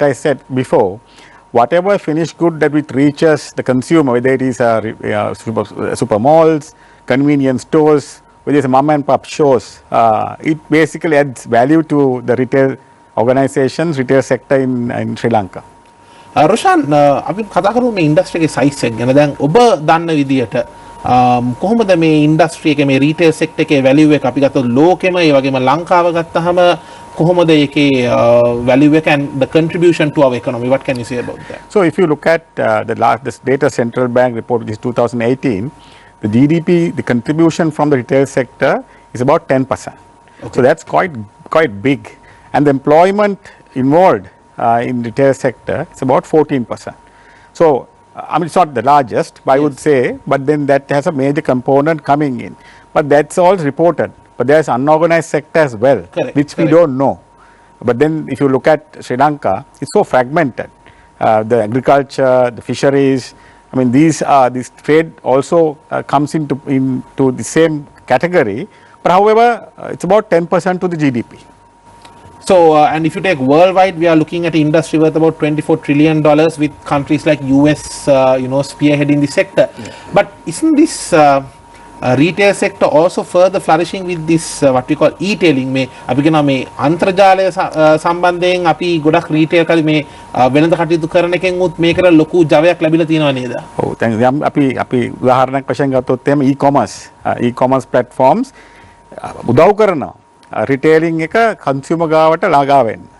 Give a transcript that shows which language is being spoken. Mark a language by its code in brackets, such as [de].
[en] As I said before, whatever finished good that it reaches the consumer, whether it is super malls, convenience stores, whether it's mom and pop shows, it basically adds value to the retail organizations, retail sector in Sri Lanka. [si] Roshan, අපි කතා කරමු මේ industry එකේ size එක ගැන. දැන් ඔබ දන්න විදියට කොහොමද මේ ඉන්ඩස්ට්‍රි එකේ මේ රීටේල් සෙක්ටර් එකේ වැලියු එක අපි ගත්තොත් ලෝකෙම ඒ වගේම ලංකාව ගත්තාම කොහොමද ඒකේ වැලියු එක [en] and the contribution to our economy? What can you say about that? So if you look at this data central bank report, which is 2018, the GDP, the contribution from the retail sector is about 10%. Okay. So that's quite big. And the employment involved in retail sector is about 14%. So, it's not the largest, but I would say, but then that has a major component coming in. But that's all reported. But there's unorganized sector as well, which we don't know. But then if you look at Sri Lanka, it's so fragmented. The agriculture, the fisheries, this trade also comes into the same category, but however, it's about 10% to the GDP. So, and if you take worldwide, we are looking at an industry worth about $24 trillion with countries like US, spearheading the sector. Yeah. But isn't this retail sector also further flourishing with this what we call e-tailing? [si] මේ අපි කියනවා මේ අන්තර්ජාලය සම්බන්ධයෙන් අපි ගොඩක් retail කලි මේ වෙළඳ කටයුතු කරන එකෙන් උත් මේකට ලොකු ජවයක් ලැබිලා තියෙනවා නේද? ඔව් දැන් අපි උදාහරණයක් වශයෙන් ගත්තොත් එහෙම e-commerce platforms උදව් කරනවා retailing එක consumer ගාවට ළඟා වෙන්න.